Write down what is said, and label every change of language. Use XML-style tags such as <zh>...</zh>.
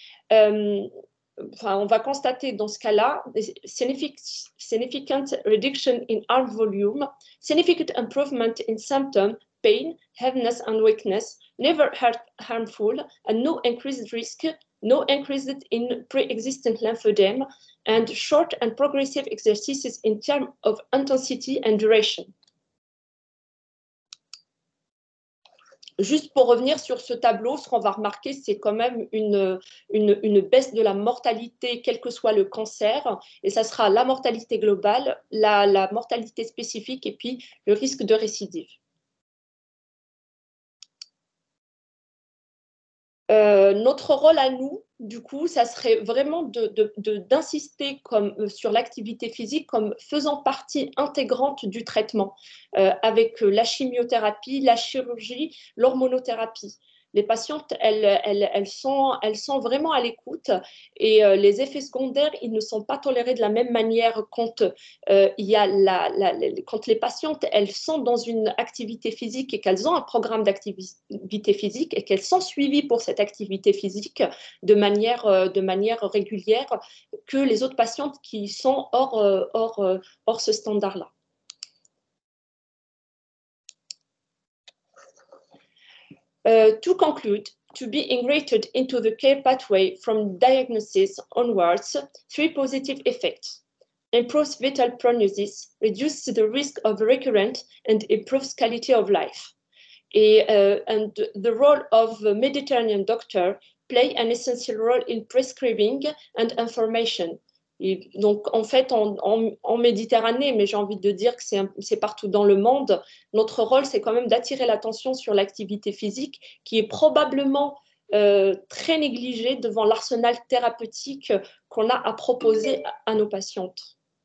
<fr>On va constater dans ce cas-là</fr> <en>significant reduction in arm volume, significant improvement in symptom, pain, heaviness and weakness, never harmful, and no increased risk, no increase in pre-existent lymphedema, and short and progressive exercises in terms of intensity and duration.</en> <fr>Juste pour revenir sur ce tableau, ce qu'on va remarquer, c'est quand même une baisse de la mortalité, quel que soit le cancer, et ça sera la mortalité globale, la mortalité spécifique et puis le risque de récidive. Notre rôle à nous, du coup, ça serait vraiment d'insister sur l'activité physique comme faisant partie intégrante du traitement, avec la chimiothérapie, la chirurgie, l'hormonothérapie. Les patientes, elles sont vraiment à l'écoute et les effets secondaires, ils ne sont pas tolérés de la même manière quand, quand les patientes, elles sont dans une activité physique et qu'elles ont un programme d'activité physique et qu'elles sont suivies pour cette activité physique de manière régulière que les autres patientes qui sont hors ce standard-là.</fr> <en>To conclude, to be integrated into the care pathway from diagnosis onwards, 3 positive effects. Improves vital prognosis, reduces the risk of recurrent, and improves quality of life. And the role of the Mediterranean doctor play an essential role in prescribing and information.</en> <fr>Et donc, en fait, en Méditerranée, mais j'ai envie de dire que c'est partout dans le monde, notre rôle, c'est quand même d'attirer l'attention sur l'activité physique qui est probablement très négligée devant l'arsenal thérapeutique qu'on a à proposer à nos patientes.</fr>